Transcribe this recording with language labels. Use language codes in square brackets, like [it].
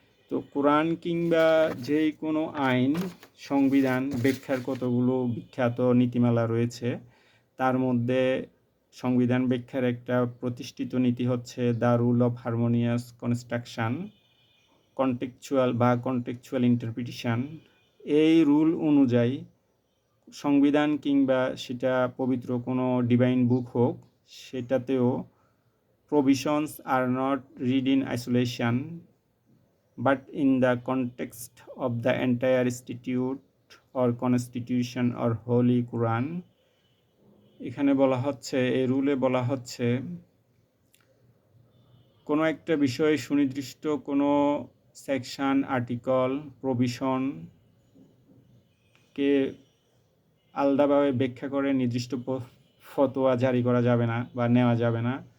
[bn] তো কোরআন কিংবা যেই কোনো আইন, সংবিধান ব্যাখ্যার কতগুলো বিখ্যাত নীতিমালা রয়েছে, তার মধ্যে সংবিধান ব্যাখ্যার একটা প্রতিষ্ঠিত নীতি হচ্ছে [en] The rule of harmonious construction, contextual interpretation. [bn] এই রুল অনুযায়ী সংবিধান কিংবা সেটা পবিত্র কোনো ডিভাইন বুক হোক, সেটাতেও [en] provisions are not read in isolation but in the context of the entire statute or constitution or holy Quran. [bn] এখানে বলা হচ্ছে, এই রুলে বলা হচ্ছে, কোনো একটা বিষয়ে সুনির্দিষ্ট কোনো সেকশন, আর্টিকল, প্রভিশনকে আলাদাভাবে ব্যাখ্যা করে নির্দিষ্ট ফতোয়া জারি করা যাবে না বা নেওয়া যাবে না।